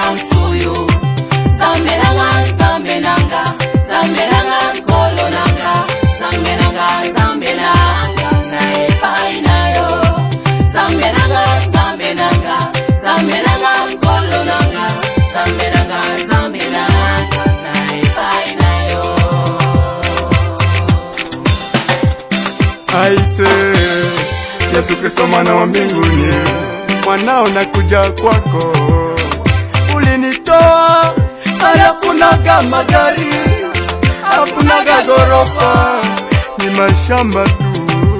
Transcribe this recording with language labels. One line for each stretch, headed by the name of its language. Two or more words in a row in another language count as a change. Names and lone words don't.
English: to you.
Lingala: Zambe nanga, Zambe nanga, Zambe nanga, Nkolo nanga, Zambe nanga, Zambe nanga, na epai na yo. Zambe nanga, Zambe nanga, Zambe nanga, Nkolo nanga, Zambe nanga, Zambe nanga, na epai na yo.
Swahili: Aise. Yesu Kristo, mwana wa mbinguni, mwanao nakuja kwako. Ulinitoa mahali hakunaga magari, hakunaga ghorofa, ni mashamba tu.